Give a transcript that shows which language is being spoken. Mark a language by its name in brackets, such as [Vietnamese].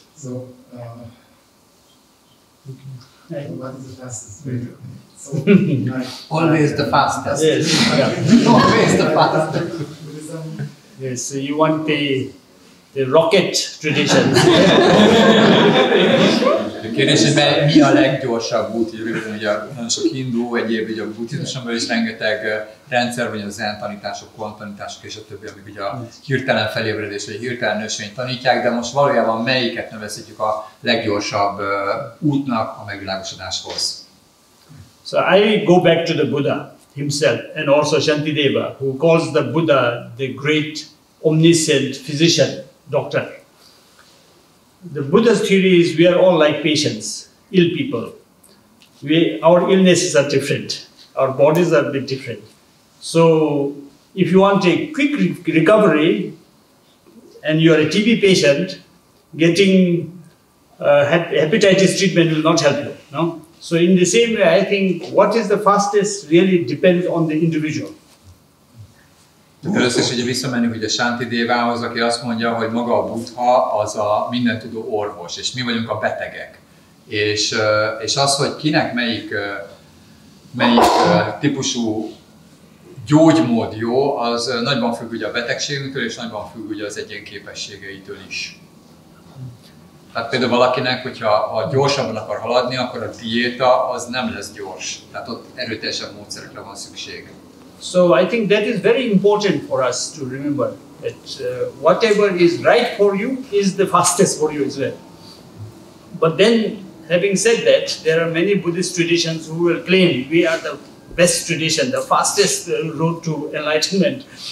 [English] So what is the fastest way to so, Always the fastest. Yes. Yeah. Always the fastest. Yes, so you want the rocket tradition. [Hungarian] A kérdés, hogy mi a leggyorsabb út, röviden ugye nagyon sok hindu, egyéb ugye a buddhizmusban is rengeteg rendszer, vagy a zen tanítások, kvant tanítások és a többi, amik ugye a hirtelen felébredés vagy hirtelen nösvényt tanítják, de most valójában melyiket nevezhetjük a leggyorsabb útnak a megvilágosodáshoz? [English] So I go back to the Buddha himself and also Santidéva, who calls the Buddha the great omniscient physician, doctor. The Buddha's theory is we are all like patients, ill people. Our illnesses are different. Our bodies are a bit different. So if you want a quick recovery and you are a TB patient, getting hepatitis treatment will not help you. No? So in the same way, I think what is the fastest really depends on the individual. [Hungarian] Először is ugye visszamenni ugye Santidévához, aki azt mondja, hogy maga a Buddha az a mindentudó orvos, és mi vagyunk a betegek. És az, hogy kinek melyik típusú gyógymód jó, az nagyban függ ugye a betegségünktől, és nagyban függ ugye az egyén képességeitől is. Tehát például valakinek, hogyha gyorsabban akar haladni, akkor a diéta az nem lesz gyors. Tehát ott erőteljesebb módszerekre van szükség. [English] So I think that is very important for us to remember that whatever is right for you is the fastest for you as well. But then, having said that, there are many Buddhist traditions who will claim we are the best tradition, the fastest road to enlightenment.